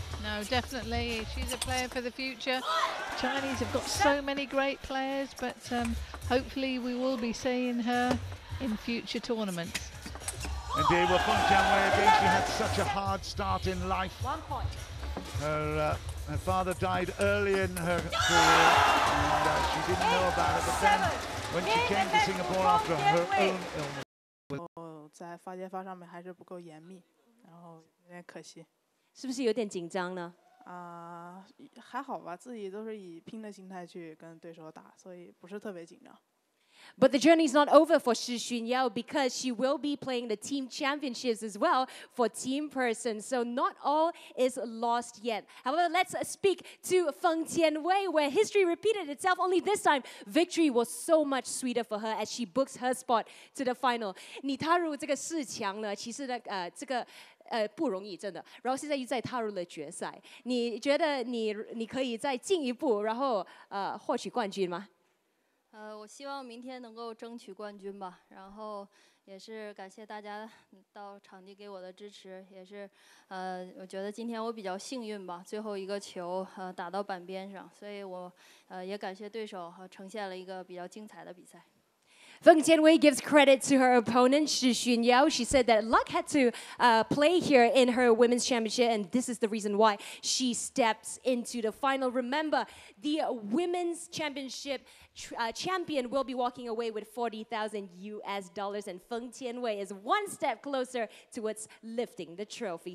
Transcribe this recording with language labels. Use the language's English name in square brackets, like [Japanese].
[English] No, definitely, she's a player for the future. Chinese have got so many great players, but hopefully we will be seeing her in future tournaments. Indeed, well, Feng Tianwei again, she had such a hard start in life. 1 point. Her father died early in her career, and she didn't know about it, but then when she came to Singapore after her own illness. [Chinese] 在发接发上面还是不够严密，然后有点可惜。是不是有点紧张呢？还好吧，自己都是以拼的心态去跟对手打，所以不是特别紧张。 [English] But the journey is not over for Shi Junyao because she will be playing the team championships as well for team person. So not all is lost yet. However, let's speak to Feng Tianwei, where history repeated itself. Only this time, victory was so much sweeter for her as she books her spot to the final. [Chinese] 你踏入这个4强呢，其实呢，这个不容易，真的。然后现在又再踏入了决赛，你觉得你可以再进一步，然后获取冠军吗？我希望明天能够争取冠军吧，然后也是感谢大家到场地给我的支持，也是我觉得今天我比较幸运吧，最后一个球打到板边上，所以我也感谢对手呈现了一个比较精彩的比赛。 [English] Feng Tianwei gives credit to her opponent, Shi Junyao. She said that luck had to play here in her women's championship, and this is the reason why she steps into the final. Remember, the women's championship champion will be walking away with $40,000 US, and Feng Tianwei is one step closer towards lifting the trophy.